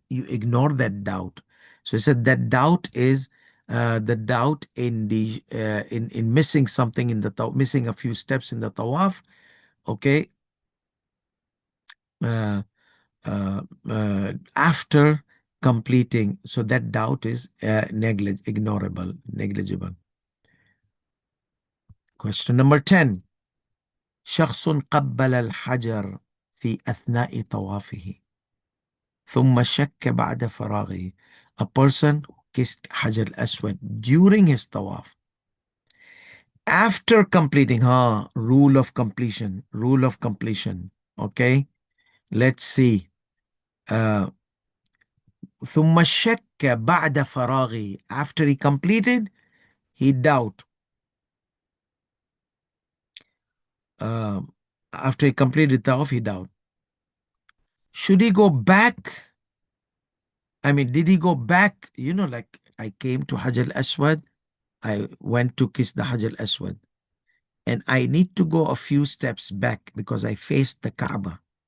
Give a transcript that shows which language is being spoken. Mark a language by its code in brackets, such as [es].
[en] You ignore that doubt. So he said that doubt is the doubt in the in missing something in the missing a few steps in the tawaf. Okay. Uh, After completing. So that doubt is negligible. Question number 10. [ar] شخص قبل الحجر في أثناء طوافه ثم شك بعد فراغه. [en] A person who kissed Hajar al-Aswad during his tawaf. After completing, rule of completion, rule of completion. Okay, let's see. [ar] Uh, ثم شك بعد فراغه. [en] After he completed, he doubt. Uh, After he completed tawaf, he doubt. Should he go back? I mean, did he go back? You know, like I came to Hajar al-Aswad, I went to kiss the Hajar al-Aswad, and I need to go a few steps back because I faced the Kaaba.